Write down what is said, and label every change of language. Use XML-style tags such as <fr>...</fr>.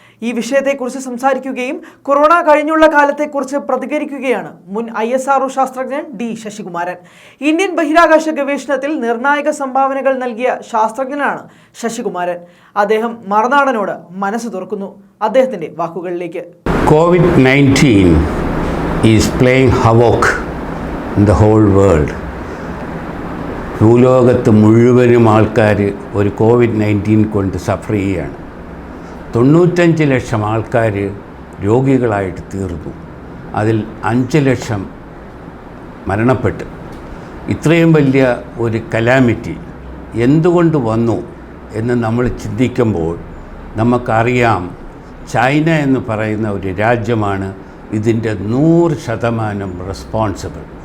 <ml>ഈ വിഷയത്തെക്കുറിച്ച് സംസാരിക്കുകയും കൊറോണ കഴിഞ്ഞുള്ള കാലത്തെക്കുറിച്ച് പ്രതികരിക്കുകയാണ് മുൻ ISRO ശാസ്ത്രജ്ഞൻ D. ശശികുമാരൻ. ഇന്ത്യൻ ബഹിരാകാശ ഗവേഷണത്തിൽ നിർണായക സംഭാവനകൾ നൽകിയ ശാസ്ത്രജ്ഞനാണ് ശശികുമാരൻ. അദ്ദേഹം മറുനാടനോട് മനസ്സ് തുറക്കുന്നു. അദ്ദേഹത്തിന്റെ വാക്കുകളിലേക്ക്.</ml> <en>COVID-19 is playing havoc in the whole world.</en> <ml>ഭൂലോകത്ത് മുഴുവനും ആൾക്കാർ ഒരു COVID-19 കൊണ്ട് സഫർ ചെയ്യുകയാണ്. 95 ലക്ഷം ആൾക്കാർ രോഗികളായിട്ട് തീർന്നു. അതിൽ 5 ലക്ഷം മരണപ്പെട്ടു. ഇത്രയും വലിയ ഒരു കലാമിറ്റി എന്തുകൊണ്ട് വന്നു എന്ന് നമ്മൾ ചിന്തിക്കുമ്പോൾ നമുക്കറിയാം, ചൈന എന്ന് പറയുന്ന ഒരു രാജ്യമാണ് ഇതിൻ്റെ 100% റെസ്പോൺസിബിൾ.</ml>